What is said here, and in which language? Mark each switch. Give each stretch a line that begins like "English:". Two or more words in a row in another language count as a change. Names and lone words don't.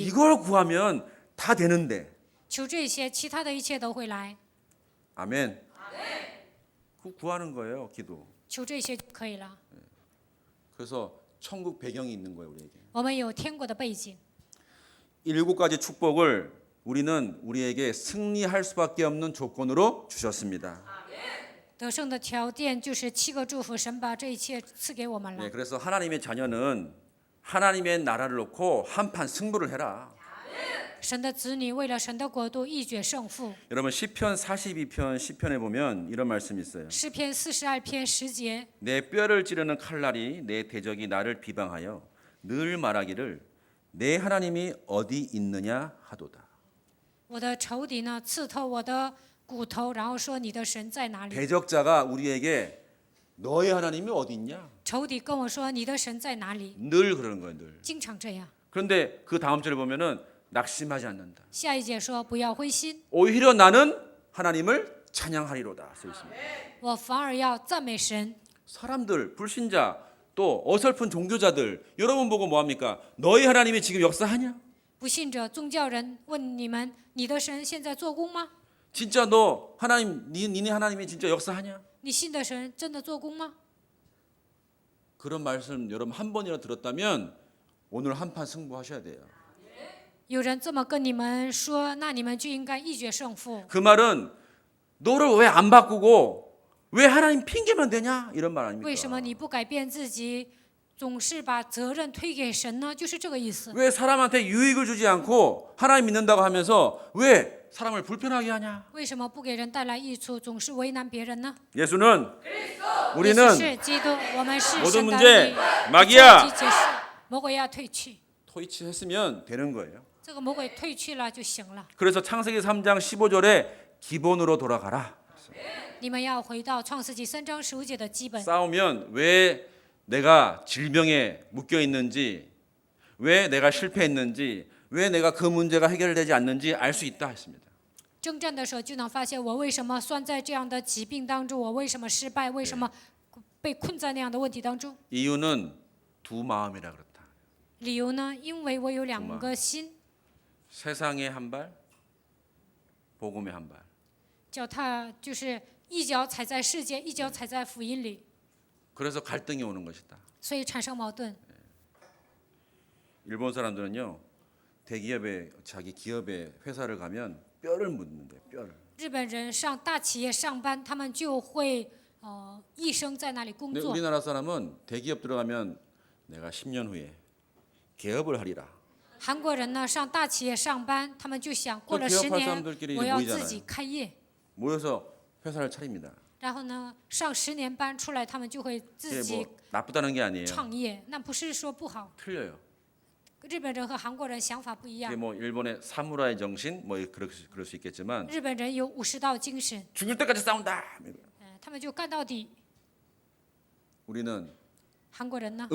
Korean: 이걸 구하면 다 되는데.
Chinese: 求这些，其他的一切都会来。
Korean: 아멘. 그 구하는 거예요, 기도.
Chinese: 求这些就可以了。
Korean: 그래서 천국 배경이 있는 거예요, 우리에게.
Chinese: 我们有天国的背景，
Korean: 일곱 가지 축복을 우리는 우리에게 승리할 수밖에 없는 조건으로 주셨습니다.
Chinese: 得胜的条件就是7个祝福，神把这一切赐给我们了。
Korean: 네, 그래서 하나님의 자녀는 하나님의 나라를 놓고 한판 승부를 해라.
Chinese: 神的子女为了神的国度一决胜负。
Korean: 여러분 시편 42편 시편에 보면 이런 말씀이 있어요.
Chinese: 诗篇42篇10节，
Korean: 내 뼈를 찌르는 칼날이 내 대적이 나를 비방하여 늘 말하기를 내 하나님이 어디 있느냐 하도다.
Chinese: 我的仇敌呢刺透我的骨头，然后说你的神在哪里？
Korean: 대적자가 우리에게 너의 하나님이 어디 있냐?
Chinese: 仇敌跟我说你的神在哪里？
Korean: 늘 그러는 거예요, 늘.
Chinese: 经常这样。
Korean: 그런데 그 다음 절을 보면은 낙심하지 않는다.
Chinese: 下一节说不要灰心，
Korean: 오히려 나는 하나님을 찬양하리로다 써 있습니다.
Chinese: 我反而要赞美神。
Korean: 사람들, 불신자, 또 어설픈 종교자들 여러분 보고 뭐 합니까? 너희 하나님이 지금 역사하냐?
Chinese: 不信者宗教人问你们：你的神现在做工吗？
Korean: 진짜 너 하나님, 니네 하나님이 진짜 역사하냐?
Chinese: 你信的神真的做工吗？
Korean: 그런 말씀 여러분 한 번이라도 들었다면 오늘 한판 승부하셔야 돼요.
Chinese: 有人这么跟你们说，那你们就应该一决胜负。
Korean: 그 말은 너를 왜 안 바꾸고 왜 하나님 핑계만 대냐? 이런 말
Chinese: 为什么
Korean: 아닙니까?
Chinese: 你不改变自己，总是把责任推给神呢？就是这个意思。
Korean: 왜 사람한테 유익을 주지 않고 하나님 믿는다고 하면서 왜 사람을 불편하게 하냐?
Chinese: 为什么不给人带来益处，总是为难别人呢？
Korean: 예수는
Chinese: 耶
Korean: 우리는
Chinese: 稣是基督，我们是
Korean: 모든
Chinese: 神的
Korean: 문제
Chinese: 儿女。
Korean: 마귀야
Chinese: 一切问题结束，魔鬼要退去，
Korean: 토이치했으면 되는 거예요.
Chinese: 这个魔鬼退去了就行了。
Korean: 그래서 창세기 3장 15절에 기본으로 돌아가라.
Chinese: 你们要回到创世纪3章15节的基本。
Korean: 싸우면 왜 내가 질병에 묶여 있는지, 왜 내가 실패했는지, 왜 내가 그 문제가 해결되지 않는지 알 수 있다 했습니다.
Chinese: 征战的时候就能发现我为什么算在这样的疾病当中，我为什么失败，为什么被困在那样的问题当中。
Korean: 이유는 두 마음이라 그렇다.
Chinese: 理由呢？因为我有2个心，
Korean: 세상의 한 발, 복음의 한 발.
Chinese: 脚踏就是一脚踩在世界，一脚踩在福音里，
Korean: 그래서 갈등이 오는 것이다.
Chinese: 所以产生矛盾。
Korean: 일본 사람들은요, 대기업에 자기 기업에 회사를 가면 뼈를 묻는데 뼈를.
Chinese: 日本人上大企业上班，他们就会一生在那里工
Korean: 근데
Chinese: 作。
Korean: 우리나라 사람은 대기업 들어가면 내가 10년 후에 개업을 하리라.
Chinese: 韩国人呢上大企业上班，他们就想过了10
Korean: 개업할
Chinese: 年
Korean: 사람들끼리
Chinese: 我要
Korean: 모이잖아요.
Chinese: 自己开业，
Korean: 모여서 회사를 차립니다.
Chinese: 然后呢上10年班出来，他们就会
Korean: 이게
Chinese: 自己
Korean: 뭐 나쁘다는 게 아니에요.
Chinese: 创业。那不是说不好，
Korean: 틀려요.
Chinese: 日本人和韩国人想法不一
Korean: 이게
Chinese: 样。
Korean: 뭐 일본의 사무라이 정신 뭐 그럴 수 있겠지만
Chinese: 日本人有武士道精神，
Korean: 죽을 때까지 싸운다.
Chinese: 他们就干到底。
Korean: 우리는
Chinese: 韩国人呢，